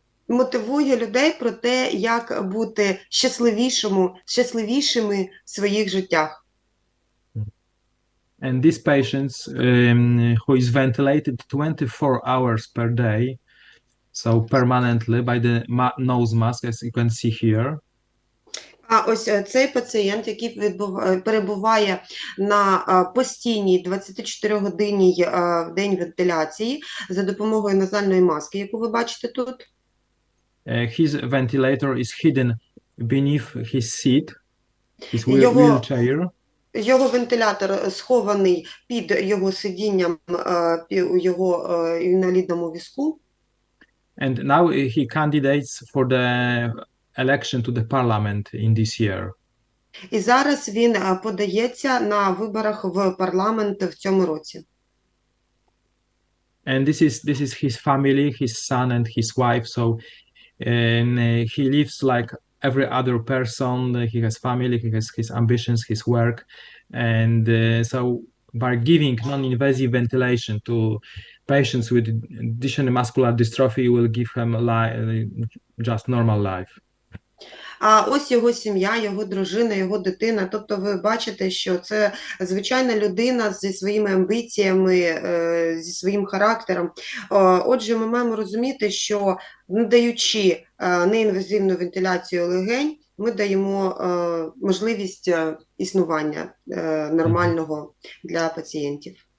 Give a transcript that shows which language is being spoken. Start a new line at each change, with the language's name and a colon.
Ukrainian: Мотивує людей про те, як бути щасливішими в своїх життях.
English: And these patients who is ventilated 24 hours per day, so permanently by the nose mask, as you can see here.
Ukrainian: А ось цей пацієнт, який перебуває на постійній 24-годинній день вентиляції за допомогою назальної маски, яку ви бачите тут.
English: His ventilator is hidden beneath his seat, his wheelchair.
Ukrainian: Його вентилятор схований під його сидінням у його інвалідному візку.
English: And now he candidates for the election to the parliament in this year.
Ukrainian: І зараз він подається на виборах в парламент в цьому році.
English: And this is his family, his son and his wife. So he lives like every other person. He has family, he has his ambitions, his work. And so by giving non-invasive ventilation to patients with Duchenne muscular dystrophy, will give them just normal life.
Ukrainian: А ось його сім'я, його дружина, його дитина. Тобто ви бачите, що це звичайна людина зі своїми амбіціями, зі своїм характером. Отже, ми маємо розуміти, що надаючи неінвазивну вентиляцію легень, ми даємо можливість існування нормального для пацієнтів.